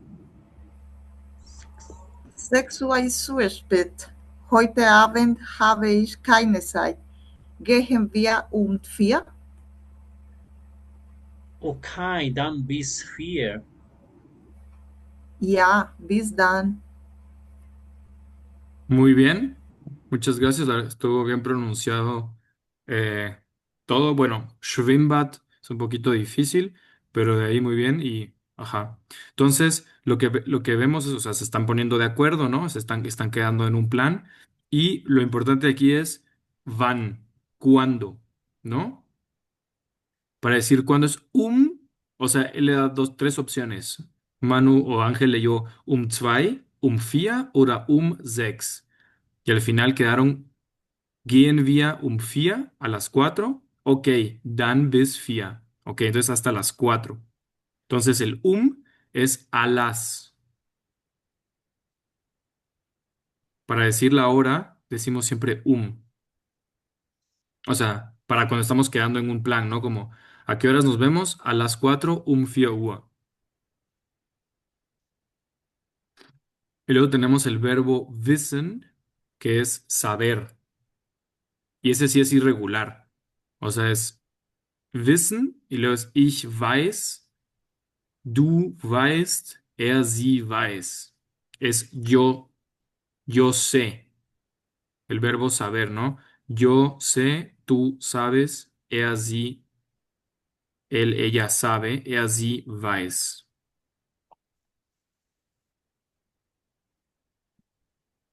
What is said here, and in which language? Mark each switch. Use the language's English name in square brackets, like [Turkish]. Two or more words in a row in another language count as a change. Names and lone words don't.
[German] 6 Uhr ist zu spät. Heute Abend habe ich keine Zeit. Gehen wir um 4? Okay, dann bis 4. Ja, bis dann. [Spanish] Muy bien, muchas gracias. Estuvo bien pronunciado eh, todo. Bueno, Schwimmbad es un poquito difícil, pero de ahí muy bien y ajá. Entonces, lo que vemos es, o sea, se están poniendo de acuerdo, ¿no? Están quedando en un plan y lo importante aquí es van, cuándo, ¿no? Para decir cuándo es o sea, él le da tres opciones. Manu o Ángel leyó 2, 4 o 6. Y al final quedaron, [German] gehen wir 4 [Spanish] a las 4. [German] Ok, dann bis 4. [Spanish] Ok, entonces hasta las 4. Entonces el es a las. Para decir la hora, decimos siempre O sea, para cuando estamos quedando en un plan, ¿no? Como, ¿a qué horas nos vemos? A las 4, 4 Uhr. Y luego tenemos el verbo wissen, que es saber. Y ese sí es irregular. O sea, es wissen y luego es [German] ich weiß. Du weißt, sie weiß. [Spanish] Es yo sé. El verbo saber, ¿no? Yo sé, tú sabes, sie, ella sabe, [German] sie weiß.